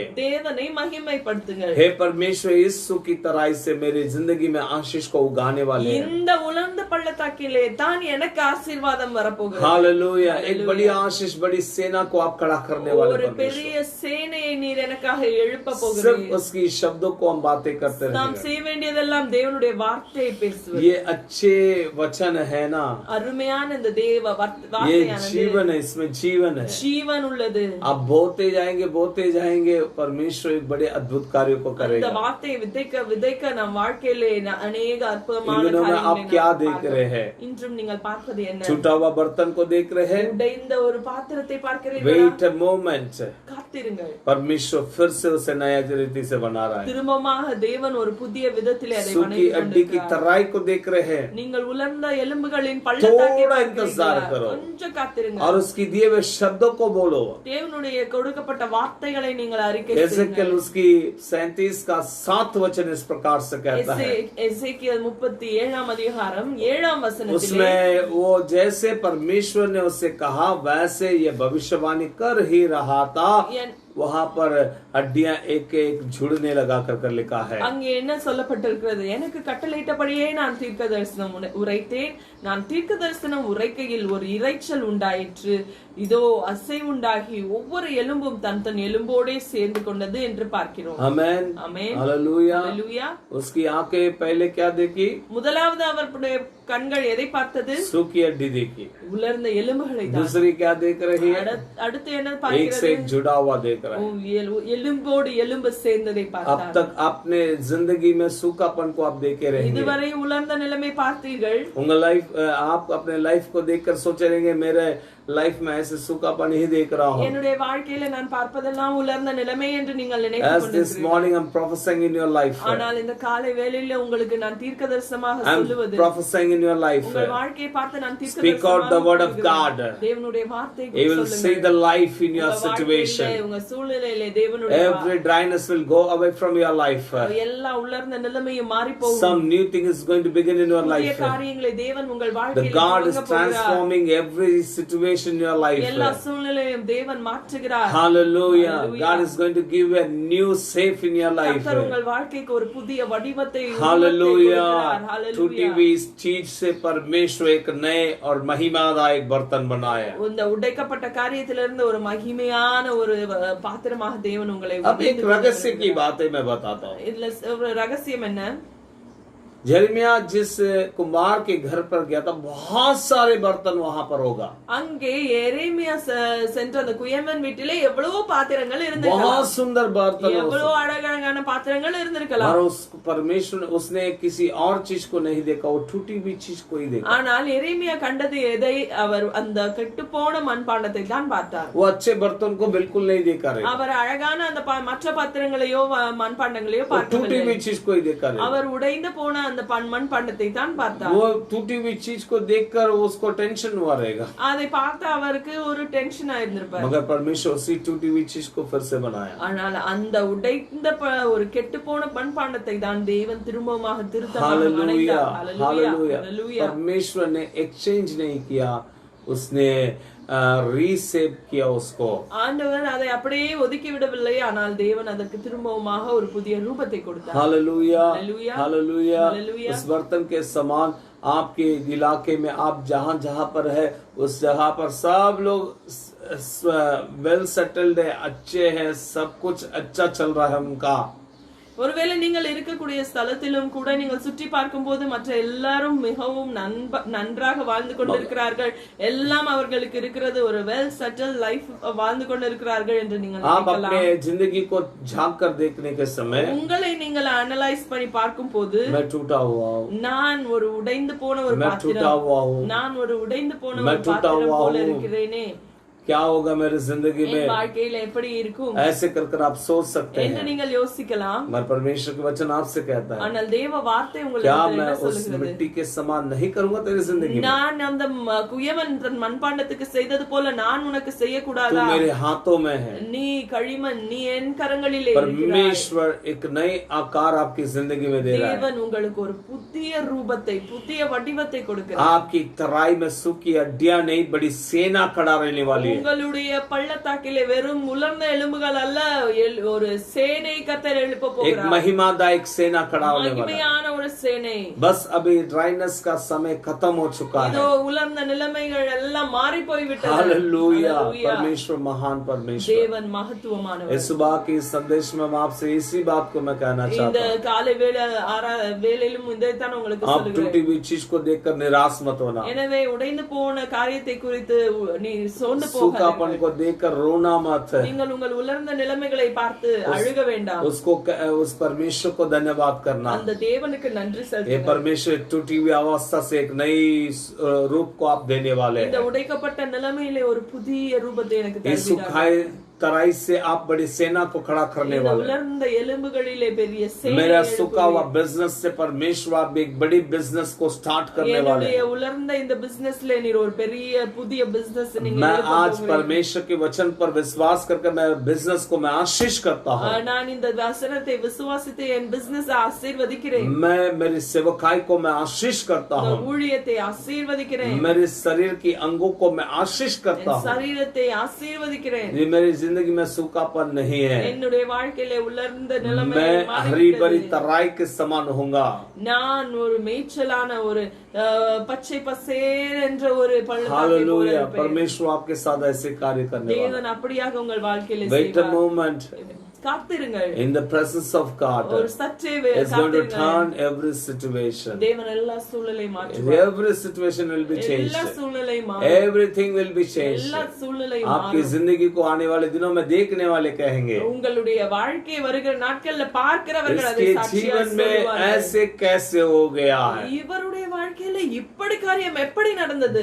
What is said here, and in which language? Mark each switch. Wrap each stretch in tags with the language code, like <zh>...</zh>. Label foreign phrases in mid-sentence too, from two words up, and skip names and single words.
<ta>தேவனை மகிமைப்படுத்துங்கள்.</ta> <hi>हे परमेश्वर, इस सूखी तराई से मेरी जिंदगी में आशीष को उगाने वाले हैं।</hi> <ta>இந்த உலர்ந்த பள்ளத்தாக்கிலே தான் எனக்கு ஆசீர்வாதம் வரப்போகிறது.</ta> <hi>हालेलूया। एक बड़ी आशीष, बड़ी सेना को आप खड़ा करने वाले</hi> <ta>ஒரு</ta> <hi>परमेश्वर।</hi> <ta>பெரிய சேனையை நீர் எனக்காக எழுப்ப</ta> <hi>सिर्फ</hi> <ta>போகிறீர்.</ta> <hi>उसकी शब्दों को हम बातें करते</hi> <ta>நாம்</ta> <hi>रहेंगे।</hi> <ta>செய்ய வேண்டியதெல்லாம் தேவனுடைய வார்த்தையை பேசுவது.</ta> <hi>ये अच्छे वचन है ना,</hi> <ta>அருமையான இந்த தேவ</ta> <hi>ये</hi> <ta>வார்த்தையானது</ta> <hi>जीवन है, इसमें जीवन है।</hi> <ta>ஜீவன் உள்ளது.</ta> <hi>आप बोलते जाएंगे, परमेश्वर एक बड़े अद्भुत कार्यों को</hi> <ta>அந்த</ta> <hi>करेगा।</hi> <ta>வார்த்தையை விதைக்க விதைக்க நம் வாழ்க்கையிலே அநேக அற்புதமான</ta> <hi>इन दिनों में</hi> <ta>காரியங்களை</ta> <hi>आप क्या</hi> <ta>நாம்</ta> <hi>देख</hi> <ta>பார்க்கிறோம்.</ta> <hi>रहे हैं?</hi> <ta>இன்றும் நீங்கள் பார்ப்பது என்ன?</ta> <hi>छूटा हुआ बर्तन को देख रहे हैं?</hi> <ta>உடைந்த ஒரு பாத்திரத்தை பார்க்கிறீர்களா?</ta> <en>wait a moment,</en> <ta>காத்திருங்கள்.</ta> <hi>परमेश्वर फिर से उसे नया रीति से बना रहा है।</hi> <ta>திரும்பமாக தேவன் ஒரு புதிய விதத்திலே அதை</ta> <hi>सूखी</hi> <ta>வணைந்து</ta> <hi>हड्डी की</hi> <ta>கொண்டிருக்கிறார்.</ta> <hi>तराई को देख रहे हैं,</hi> <ta>நீங்கள் உலர்ந்த எலும்புகளின் பள்ளத்தாக்கை</ta> <hi>थोड़ा</hi> <ta>பார்க்கிறீர்களா?</ta> <hi>इंतजार करो</hi> <ta>கொஞ்சம் காத்திருங்க.</ta> <hi>और उसकी दिए हुए शब्दों को बोलो।</hi> <ta>தேவனுடைய கொடுக்கப்பட்ட வார்த்தைகளை நீங்கள் அறிக்கை</ta> <hi>एजेकियल उसकी 37 का 7 वचन इस प्रकार से कहता है।</hi> <ta>எசேக்கியேல் 37 அதிகாரம் 7 वचनத்திலே</ta> <hi>उसमें वो जैसे परमेश्वर ने उससे कहा वैसे ये भविष्यवाणी कर ही रहा था। वहां पर हड्डियां एक एक जुड़ने लगा कर लिखा है।</hi> <ta>அங்கே என்ன சொல்லப்பட்டிருக்கிறது? எனக்கு கட்டளையிட்டபடியே நான் தீர்க்க தரிசனம் உரைத்தேன். நான் தீர்க்க தரிசனம் உரைக்கையில் ஒரு இரைச்சல் உண்டாயிற்று. இதோ அசை உண்டாகி ஒவ்வொரு எலும்பும் தன் தன் எலும்போடே சேர்ந்து கொண்டது என்று பார்க்கிறோம்.</ta> <hi>आमेन,</hi> <ta>ஆமென்,</ta> <hi>हालेलूया।</hi> <ta>ஹalleluya.</ta> <hi>उसकी आंखें पहले क्या देखी?</hi> <ta>முதலாவது அவருடைய கண்கள் எதை பார்த்தது?</ta> <hi>सूखी हड्डी देखी।</hi> <ta>உலர்ந்த எலும்புகளை தான்.</ta> <hi>दूसरी क्या देख रही है?</hi> <ta>அடுத்து என்ன</ta> <hi>एक से</hi> <ta>பார்க்கிறது?</ta> <hi>एक जुड़ा हुआ देख रहा है।</hi> <ta>எலும்போடு எலும்பு சேர்ந்ததை</ta> <hi>अब</hi> <ta>பார்த்தார்.</ta> <hi>तक अपने जिंदगी में सूखापन को आप देखे रहेंगे।</hi> <ta>இதுவரை உலர்ந்த நிலைமை பார்த்தீர்கள்.</ta> <hi>उनका लाइफ, आप अपने लाइफ को देखकर सोचे रहेंगे मेरे लाइफ में ऐसे सूखापन ही देख रहा हूँ।</hi> <ta>என்னுடைய வாழ்க்கையில நான் பார்ப்பதெல்லாம் உலர்ந்த நிலைமை என்று நீங்கள்</ta> <en>As</en> <ta>நினைத்துக்</ta> <en>this</en> <ta>கொண்டிருக்கிறீர்கள்.</ta> <en>morning I'm prophesying in your life.</en> <ta>ஆனால் இந்த காலை வேளையில உங்களுக்கு நான் தீர்க்கதரிசனமாக</ta> <en>I'm</en> <ta>சொல்லுவது,</ta> <en>prophesying in your life.</en> <ta>உங்கள் வாழ்க்கையை பார்த்து நான்</ta> <en>Speak out the word of God.</en> <ta>தேவனுடைய வார்த்தையை</ta> <en>You will see the life in your</en> <ta>உங்க வாழ்க்கையிலே,</ta> <en>situation.</en> <ta>உங்க சூழ்நிலையிலே தேவனுடைய</ta> <en>Every dryness will go away from your life.</en> <ta>எல்லா உலர்ந்த நிலைமையும் மாறி போகும்.</ta> <en>Some new thing is going to begin in your</en> <ta>புதிய</ta> <en>life.</en> <ta>காரியங்களை தேவன் உங்கள்</ta> <en>The</en> <ta>வாழ்க்கையில</ta> <en>God is</en> <ta>துவங்க போகிறார்.</ta> <en>transforming every situation in your life.</en> <ta>எல்லா சூழ்நிலையும் தேவன் மாற்றுகிறார்.</ta> <en>Hallelujah. Hallelujah. God is going to give you a new safe in your life.</en> <ta>கர்த்தர் உங்கள் வாழ்க்கைக்கு ஒரு புதிய வடிவத்தை</ta> <hi>हालेलुया।</hi> <en>Hallelujah.</en> <hi>टूटी हुई इस चीज से परमेश्वर एक नए और महिमादायक बर्तन बनाया।</hi> <ta>இந்த உடைக்கப்பட்ட காரியத்திலிருந்து ஒரு மகிமையான ஒரு பாத்திரமாக தேவன் உங்களை</ta> <hi>अब एक रहस्य की बातें मैं बताता हूँ।</hi> <ta>இதுல ஒரு ரகசியம் என்ன?</ta> <hi>यिर्मयाह जिस कुम्हार के घर पर गया था, बहुत सारे बर्तन वहां पर होगा।</hi> <ta>அங்கே எரேமியா சென்ற அந்த குயவன் வீட்டிலே எவ்வளவோ பாத்திரங்கள் இருந்திருக்கலாம்.</ta> <hi>बहुत सुंदर बर्तन</hi> <ta>எவ்வளவு அழகழகான பாத்திரங்கள் இருந்திருக்கலாம்.</ta> <hi>और उस परमेश्वर उसने किसी और चीज को नहीं देखा, वो टूटी हुई चीज को ही देखा।</hi> <ta>ஆனால் எரேமியா கண்டது எதை? அவர் அந்த கெட்டுப்போன மண்பாண்டத்தை தான் பார்த்தார்.</ta> <hi>वो अच्छे बर्तन को बिल्कुल नहीं देखा रहे,</hi> <ta>அவர் அழகான அந்த மற்ற பாத்திரங்களையோ மண்பாண்டங்களையோ</ta> <hi>टूटी</hi> <ta>பார்க்கவில்லை.</ta> <hi>हुई चीज को ही देखा रहे।</hi> <ta>அவர் உடைந்து போன அந்த மண்பாண்டத்தை தான் பார்த்தார்.</ta> <hi>वो टूटी हुई चीज को देखकर उसको टेंशन हुआ रहेगा,</hi> <ta>அதை பார்த்து அவருக்கு ஒரு டென்ஷன் ஆயிருந்திருப்பார்.</ta> <hi>मगर परमेश्वर उसी टूटी हुई चीज को फिर से बनाया।</hi> <ta>ஆனால் அந்த உடைந்த ஒரு கெட்டுப்போன மண்பாண்டத்தை தான் தேவன் திரும்பமாக திருத்தமாக</ta> <hi>हालेलुया,</hi> <ta>அணைத்தார்.</ta> <hi>हालेलुया।</hi> <ta>ஹalleluya.</ta> <hi>परमेश्वर ने एक्सचेंज नहीं किया, उसने रीसेव किया उसको।</hi> <ta>ஆண்டவர் அதை அப்படியே ஒதுக்கி விடவில்லை, ஆனால் தேவன் அதற்கு திரும்பவுமாக ஒரு புதிய ரூபத்தை கொடுத்தார்.</ta> <hi>हालेलुया, हालेलुया, हालेलुया। हालेलुया। उस बर्तन के समान आपके इलाके में आप जहां जहां पर है, उस जगह पर सब लोग</hi> <en>well settled</en> <hi>है, अच्छे हैं, सब कुछ अच्छा चल रहा है उनका।</hi> <ta>ஒருவேளை நீங்கள் இருக்கக்கூடிய ஸ்தலத்திலும் கூட நீங்கள் சுற்றி பார்க்கும் போது மற்ற எல்லாரும் மிகவும் நன்றாக வாழ்ந்து கொண்டிருக்கிறார்கள், எல்லாம் அவர்களுக்கு இருக்கிறது ஒரு</ta> <en>well settle life</en> <ta>வாழ்ந்து கொண்டிருக்கிறார்கள் என்று நீங்கள்</ta> <hi>अपने जिंदगी को झांक कर देखने के समय</hi> <ta>உங்களை நீங்கள் அனலைஸ் பண்ணி பார்க்கும் போது,</ta> <hi>मैं टूटा हुआ हूँ,</hi> <ta>நான் ஒரு உடைந்து போன ஒரு</ta> <hi>मैं टूटा</hi> <ta>பாத்திரம்,</ta> <hi>हुआ हूँ,</hi> <ta>நான் ஒரு உடைந்து போன</ta> <hi>मैं</hi> <ta>ஒரு</ta> <hi>टूटा</hi> <ta>பாத்திரம்</ta> <hi>हुआ</hi> <ta>போல</ta> <hi>हूँ।</hi> <ta>இருக்கிறேனே.</ta> <hi>क्या होगा मेरी जिंदगी</hi> <ta>என்</ta> <hi>में,</hi> <ta>வாழ்க்கையில எப்படி இருக்கும்</ta> <hi>ऐसे कर कर आप सोच सकते</hi> <ta>என்று</ta> <hi>हैं।</hi> <ta>நீங்கள் யோசிக்கலாம்.</ta> <hi>मगर परमेश्वर के वचन आपसे कहता है,</hi> <ta>ஆனால் தேவ வார்த்தை</ta> <hi>क्या</hi> <ta>உங்களுக்கு</ta> <hi>मैं</hi> <ta>என்ன</ta> <hi>उस</hi> <ta>சொல்லுகிறது?</ta> <hi>मिट्टी के समान नहीं करूंगा तेरी जिंदगी में?</hi> <ta>நான் அந்த குயவன் தன் மண்பாண்டத்துக்கு செய்தது போல நான் உனக்கு</ta> <hi>तू</hi> <ta>செய்யக்கூடாதா?</ta> <hi>मेरे हाथों में है।</hi> <ta>நீ களிமண், நீ என் கரங்களிலே இருக்கிறாய்.</ta> <hi>परमेश्वर एक नए आकार आपकी जिंदगी में दे रहा है।</hi> <ta>தேவன் உங்களுக்கு ஒரு புதிய ரூபத்தை, புதிய வடிவத்தை கொடுக்கிறார்.</ta> <hi>आपकी तराई में सूखी हड्डियां नहीं, बड़ी सेना खड़ा रहने वाली है।</hi> <ta>உங்களுடைய பள்ளத்தாக்கிலே வெறும் உலர்ந்த எலும்புகள் அல்ல, ஒரு சேனை கர்த்தர் எழுப்ப</ta> <hi>एक</hi> <ta>போகிறார்.</ta> <hi>महिमादायक सेना खड़ा होने वाला है।</hi> <ta>மகிமையான ஒரு சேனை.</ta> <hi>बस अभी ड्राइनेस का समय खत्म हो चुका है।</hi> <ta>இதோ உலர்ந்த நிலைமைகள் எல்லாம் மாறி போய்விட்டது.</ta> <hi>हालेलुया, हालेलुया. परमेश्वर महान परमेश्वर।</hi> <ta>தேவன் மகத்துவமானவர்.</ta> <hi>इस सुबह की इस संदेश में हम आपसे इसी बात को मैं कहना</hi> <ta>இந்த</ta> <hi>चाहता हूँ।</hi> <ta>காலை வேளையிலும் இதைத்தான் உங்களுக்கு</ta> <hi>आप टूटी</hi> <ta>சொல்லுகிறேன்.</ta> <hi>हुई चीज को देखकर निराश मत होना।</hi> <ta>எனவே உடைந்து போன காரியத்தை குறித்து நீ சோர்ந்து</ta> <hi>सूखापन</hi> <ta>போகாதீர்கள்.</ta> <hi>को देखकर रोना मत।</hi> <ta>நீங்கள் உங்கள் உலர்ந்த நிலைமைகளை பார்த்து அழுக வேண்டாம்.</ta> <hi>उसको उस परमेश्वर को धन्यवाद करना।</hi> <ta>அந்த தேவனுக்கு நன்றி</ta> <hi>ये</hi> <ta>செலுத்துங்கள்.</ta> <hi>परमेश्वर टूटी हुई अवस्था से एक नई रूप को आप देने वाले</hi> <ta>இந்த</ta> <hi>हैं।</hi> <ta>உடைக்கப்பட்ட நிலைமையிலே ஒரு புதிய ரூபத்தை எனக்கு</ta> <hi>ये</hi> <ta>தருவீராக.</ta> <hi>सुखाए तराई से आप बड़ी सेना को खड़ा करने</hi> <ta>இந்த</ta> <hi>वाले हैं।</hi> <ta>உலர்ந்த எலும்புகளிலே பெரிய சேனை</ta> <hi>मेरा</hi> <ta>எழுப்புவீர்.</ta> <hi>सूखा हुआ बिजनेस से परमेश्वर आप एक बड़ी बिजनेस को स्टार्ट करने वाले</hi> <ta>என்னுடைய</ta> <hi>हैं।</hi> <ta>உலர்ந்த இந்த பிசினஸ்ல நீர் ஒரு பெரிய புதிய பிசினஸ் நீங்க</ta> <hi>मैं</hi> <ta>எழுப்ப</ta> <hi>आज</hi> <ta>போகிறீர்.</ta> <hi>परमेश्वर के वचन पर विश्वास करके मैं बिजनेस को मैं आशीष करता हूँ।</hi> <ta>நான் இந்த வசனத்தை விசுவாசித்து என் பிசினஸ் ஆசீர்வதிக்கிறேன்.</ta> <hi>मैं मेरी सेवकाई को मैं आशीष करता</hi> <ta>இந்த</ta> <hi>हूँ।</hi> <ta>ஊழியத்தை ஆசீர்வதிக்கிறேன்.</ta> <hi>मेरे शरीर की अंगों को मैं आशीष करता</hi> <ta>என்</ta> <hi>हूँ।</hi> <ta>சரீரத்தை ஆசீர்வதிக்கிறேன்.</ta> <hi>ये मेरी जिंदगी में सूखापन नहीं है।</hi> <ta>என்னுடைய வாழ்க்கையில உலர்ந்த நிலைமை</ta> <hi>मैं हरी भरी तराई के समान होऊंगा।</hi> <ta>நான் ஒரு மேய்ச்சலான ஒரு பச்சை பசேர் என்ற ஒரு பள்ளத்தாக்கை போல</ta> <hi>हालेलुया,</hi> <ta>இருப்பேன்.</ta> <hi>परमेश्वर आपके साथ ऐसे कार्य करने वाला</hi> <ta>தேவன் அப்படியாக உங்கள் வாழ்க்கையில</ta> <en>है। Wait a</en> <ta>செய்வார்.</ta> <en>moment.</en> <ta>காத்திருங்கள்.</ta> <en>In the presence of God,</en> <ta>ஒரு சற்றே</ta> <en>it's going to</en> <ta>காத்திருங்கள்.</ta> <en>turn every situation.</en> <ta>தேவன் எல்லா சூழலை மாற்றுவார்.</ta> <en>Every situation will be changed.</en> <ta>எல்லா சூழலை மாற்றும்.</ta> <en>Everything will be changed.</en> <ta>எல்லா சூழலை</ta> <hi>आपकी</hi> <ta>மாற்றும்.</ta> <hi>जिंदगी को आने वाले दिनों में देखने वाले कहेंगे,</hi> <ta>உங்களுடைய வாழ்க்கை வருகிற நாட்கள்ல பார்க்கிறவர்கள் அதை</ta> <hi>इसके</hi> <ta>சாட்சியாக</ta> <hi>जीवन में</hi> <ta>சொல்லுவார்கள்.</ta> <hi>ऐसे कैसे हो गया है।</hi> <ta>இவருடைய வாழ்க்கையில இப்படி காரியம் எப்படி நடந்தது?</ta>